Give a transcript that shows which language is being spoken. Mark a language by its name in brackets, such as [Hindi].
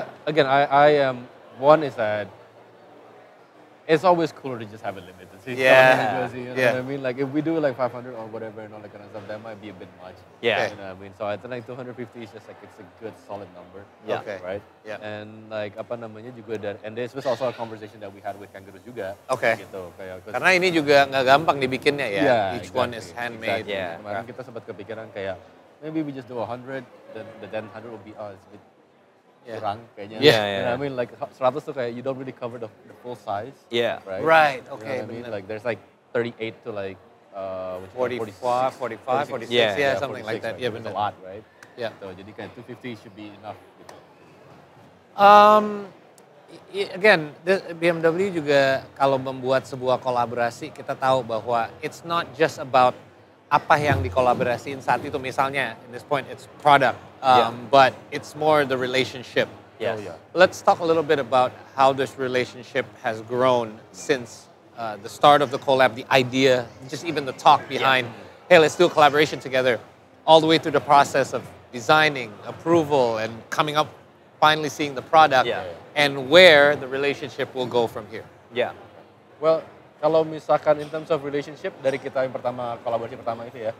[English] Again, I am, one is that it's always cooler to just have it limited. So you know what I mean? Like if we do like 500 or whatever and all that kind of stuff, that might be a bit much. You know what I mean? So I think like 250 is just like, it's a good solid number. Right? And like [Indonesian] apa namanya juga, [English] and this was also a conversation that we had with Kangaroos juga. [Indonesian] Gitu, karena ini juga nggak gampang dibikinnya ya. [English] Each one is handmade. [Indonesian] Kemarin kita sempat kepikiran kayak, [English] maybe we just do 100, then 100 will be us. [Indonesian] Kurang kayaknya. [English] You know what I mean? Like 100 [Indonesian] tuh kayak [English] you don't really cover the full size. Right. Okay. You know what I mean? Like there's like 38 to like 45, 46, something like that. It's a lot, right? So [Indonesian] jadi kayak [English] 250 should be enough. [Indonesian] Gitu. Again, BMW juga kalau membuat sebuah kolaborasi, kita tahu bahwa [English] it's not just about [Indonesian] apa yang dikolaborasiin saat itu, misalnya [English] in this point it's product, but it's more the relationship. Yes. Let's talk a little bit about how this relationship has grown since the start of the collab, the idea, just even the talk behind, hey, let's do a collaboration together, all the way through the process of designing, approval, and coming up, finally seeing the product, and where the relationship will go from here. Yeah. [Indonesian] Well, kalau misalkan [English] in terms of relationship [Indonesian] dari kita yang pertama kolaborasi pertama itu ya.